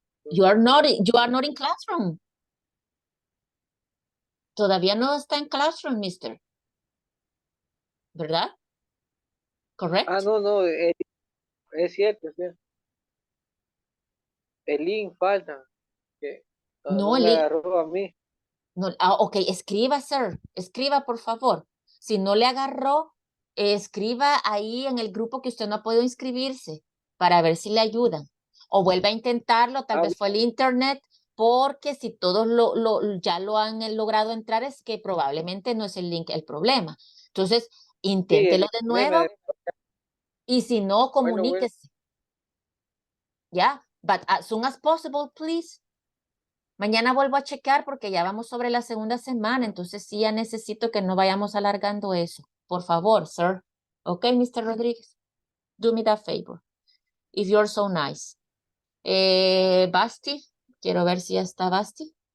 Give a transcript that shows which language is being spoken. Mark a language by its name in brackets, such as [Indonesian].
[English] You are not in classroom. [Spanish] Todavía no está en classroom, mister. ¿Verdad? Correct? No, es cierto, es cierto. El link falta. Que no el me link. agarró a mí. No, ok, escriba, sir. Escriba, por favor. Si no le agarró, escriba ahí en el grupo que usted no ha podido inscribirse para ver si le ayudan. O vuelva a intentarlo, tal vez fue el internet, porque si todos ya lo han logrado entrar, es que probablemente no es el link el problema. Entonces, inténtelo de nuevo y si no, comuníquese. [English] Ya, but as soon as possible, please. [Spanish] Mañana vuelvo a checar porque ya vamos sobre la segunda semana, entonces sí ya necesito que no vayamos alargando eso. Por favor, [English] sir. Ok, Mr. Rodríguez. Do me that favor. If you're so nice. [Spanish] Basti, quiero ver si ya está Basti.